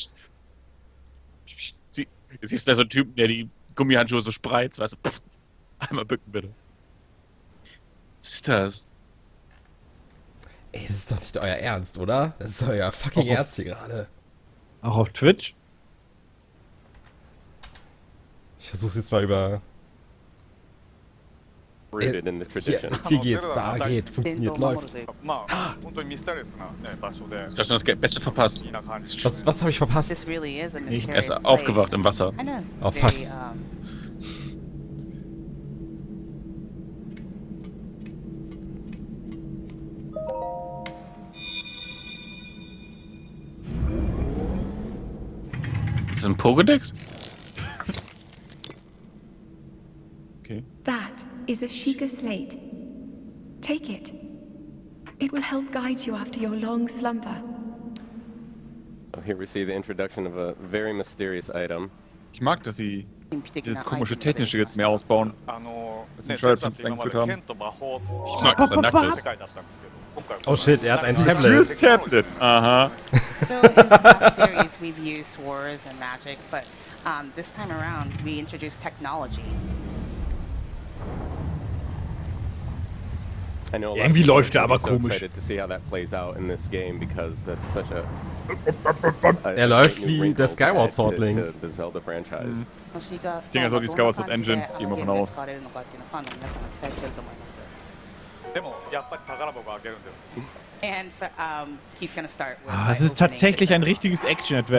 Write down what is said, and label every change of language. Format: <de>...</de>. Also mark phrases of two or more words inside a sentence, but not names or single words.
<de>Jetzt siehst du da so einen Typen, der die Gummihandschuhe so spreizt, weißt du, pff, einmal bücken bitte. Was ist das? Ey, das ist doch nicht euer Ernst, oder? Das ist euer fucking Ernst hier gerade. Auch auf Twitch? Ich versuch's jetzt mal über...</de> <en>Rooted in the tradition.</en> <de>Hier geht's, da geht, funktioniert, läuft.</de> <ja>まあ本当にミステリアスな、ね、場所で</ja> <de>Du hast schon das Beste verpasst.</de> <ja>いいな感じ</ja> <de>Was habe ich verpasst?</de> <en>This really is a</en> <de>Er</de> <en>mysterious</en> <de>ist aufgewacht im Wasser.</de> <en>I know. Oh, fuck. Very,</en> <de>Ist das ein Pokédex? Okay.</de> <en>That is a Sheikah slate. Take it. It will help guide you after your long slumber. So here we see the introduction of a very mysterious item.</en> <de>Ich mag, dass sie</de> <en>picking</en> <de>dieses</de> <en>out</en> <de>komische</de> <en>items</en> <de>Technische jetzt mehr ausbauen.</de> <ja>ね、シャープゼルダって今までさん剣と魔法</ja> <de>Ich mag, dass er nackt</de> <ja>の世</ja> <de>ist.</de> <ja>界だったんですけど今回は</ja> <de>Oh shit, er hat ein Fürs Tablet. Tablet. Aha.</de> <en>So in the past series, we've used swords and magic, but this time around, we introduced technology.</en> <de>Irgendwie läuft er aber komisch. Er läuft wie der Skyward Sword Link. Ich denke, also die Skyward Sword Engine, gehen wir von aus. Es ist tatsächlich ein richtiges Action-Adventure.</de>